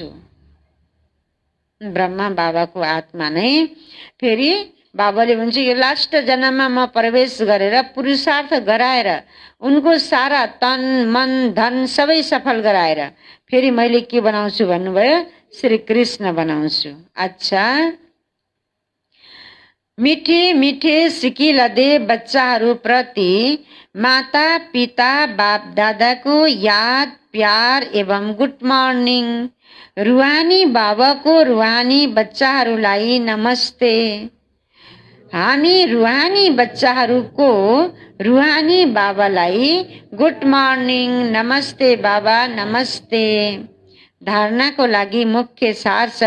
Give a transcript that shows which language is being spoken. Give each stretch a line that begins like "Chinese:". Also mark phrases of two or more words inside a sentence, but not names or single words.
Nepali: ब्रह्मा बाबाको आत्मा नै फेरि बाबाले भन्छ यो लास्ट जन्ममा म प्रवेश गरेर पुरुषार्थ गराएर उनको सारा तन मन धन सबै सफल गराएर फेरि मैले के बनाउँछु भन्नुभयो? श्रीकृष्ण बनाउँछु। अच्छा, मिठे मिठे सिकिलदे बच्चाहरूप्रति माता पिता बाप दादाको याद प्यार एवं
English: good morning.
Nepali: रुहानी बाबाको रुहानी बच्चाहरूलाई नमस्ते। हामी रुहानी बच्चाहरूको रुहानी बाबालाई
English: good morning,
Nepali: नमस्ते बाबा, नमस्ते। धारणाको लागि मुख्य सार छ।